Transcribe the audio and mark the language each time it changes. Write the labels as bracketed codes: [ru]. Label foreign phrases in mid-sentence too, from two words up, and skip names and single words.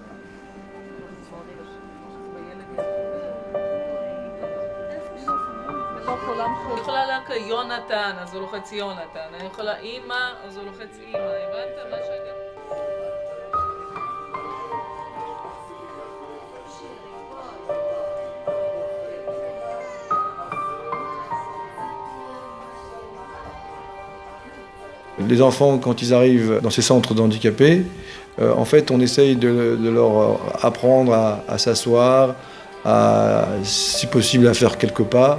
[he] אני יכולה להקריא יונתן, אז הוא לוחץ יונתן, אני יכולה אימא, אז הוא לוחץ אימא, הבנת מה שאתה... [fr] Les enfants, quand ils arrivent dans ces centres d'handicapés, en fait, on essaye de leur apprendre à s'asseoir, si possible à faire quelques pas.